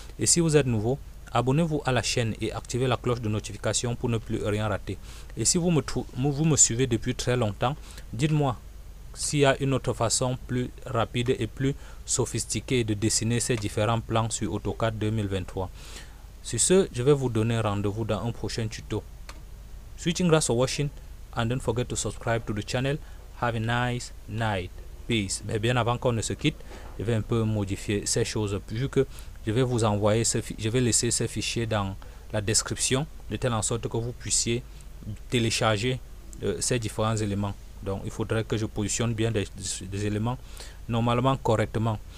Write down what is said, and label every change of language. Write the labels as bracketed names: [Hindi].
[French] Et si vous êtes nouveau, abonnez-vous à la chaîne et activez la cloche de notification pour ne plus rien rater. Et si vous me suivez depuis très longtemps, dites-moi s'il y a une autre façon plus rapide et plus sophistiquée de dessiner ces différents plans sur AutoCAD 2023. Sur ce, je vais vous donner rendez-vous dans un prochain tuto. [English] Switching grass for watching and don't forget to subscribe to the channel. Have a nice night. Peace. [French] Mais bien avant qu'on ne se quitte, je vais un peu modifier ces choses vu que je vais vous envoyer je vais laisser ces fichiers dans la description de telle en sorte que vous puissiez télécharger ces différents éléments. Donc il faudrait que je positionne bien des éléments normalement correctement.